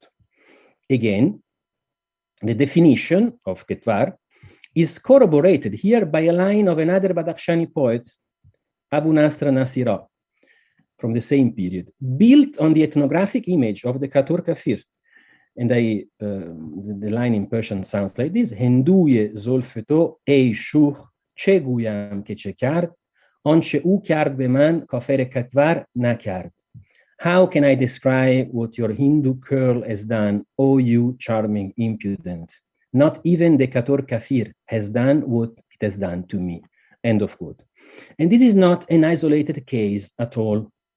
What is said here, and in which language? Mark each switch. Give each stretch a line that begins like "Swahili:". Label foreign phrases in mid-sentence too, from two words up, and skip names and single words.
English: Again, the definition of Ketvar is corroborated here by a line of another Badakhshani poet, Abu Nasr Nasira, from the same period, built on the ethnographic image of the Katur Kafir. And the line in Persian sounds like this:
Persian: هندوی زلفت ای شوخ چه گویم که چه کرد، آنچه او کرد به من کافر کتور نکرد.
English: How can I describe what your Hindu curl has done, O you charming impudent? Not even the Katur Kafir has done what it has done to me, end of quote. And this is not an isolated case at all.